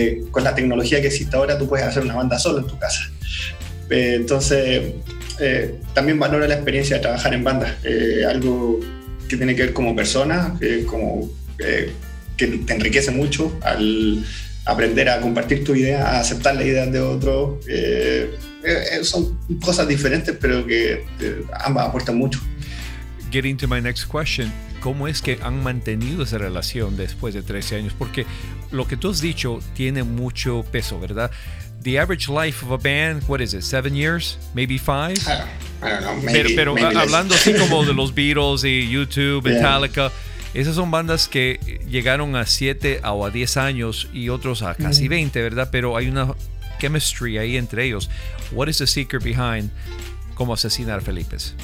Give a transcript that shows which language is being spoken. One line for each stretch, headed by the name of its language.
Spanish: Con la tecnología que existe ahora, tú puedes hacer una banda solo en tu casa. Entonces, también valora la experiencia de trabajar en banda, algo que tiene que ver como persona, que te enriquece mucho al aprender a compartir tu idea, a aceptar la idea de otro. Son cosas diferentes, pero que ambas aportan mucho.
English: Getting to my next question,
Spanish: ¿cómo es que han mantenido esa relación después de 13 años? Porque lo que tú has dicho tiene mucho peso, ¿verdad?
English: The average life of a band, what is it, 7 years? Maybe 5? I don't know, maybe.
Spanish: Pero
English: maybe
Spanish: hablando así como de los Beatles y YouTube, Metallica, Esas son bandas que llegaron a 7 o a 10 años y otros a casi 20, ¿verdad? Pero hay una chemistry ahí entre ellos.
English: What is the secret behind
Spanish: cómo asesinar a Felipe?